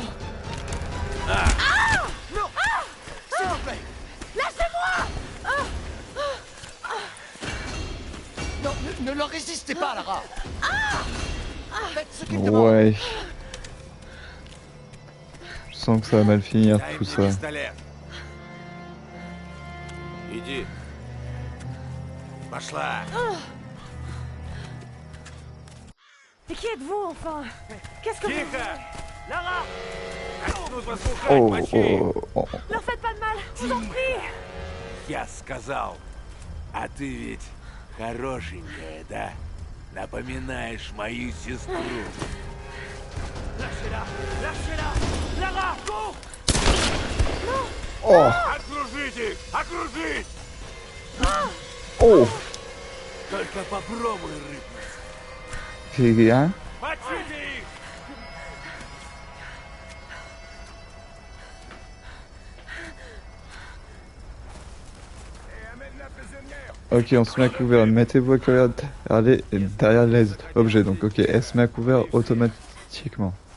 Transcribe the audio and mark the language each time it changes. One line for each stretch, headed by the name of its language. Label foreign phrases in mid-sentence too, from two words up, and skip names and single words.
French: Non. S'il vous plaît. Lâchez-moi! pas, Lara. Faites ce qu'il demande. Ouais. Je sens que ça va mal finir tout ça.
Russian: Иди. Пошла.
French: Mais qui êtes-vous, enfin? Qu'est-ce que vous... Lara! Oh, oh, oh. Leur faites pas de mal, je vous en prie!
Russian: Я сказал. А ты ведь хорошенькая, да? Напоминаешь мою сестру.
French: Lâchez-la! Lâchez-la! Lara, go! Oh.
Russian: Окружите! Окружить! Oh. Только попробуй рыбнуть.
French: Hein?
Russian: Мочите их!
French: Ok, on se met à couvert. Mettez-vous à couvert derrière les objets. Donc, ok, elle se met à couvert automatiquement.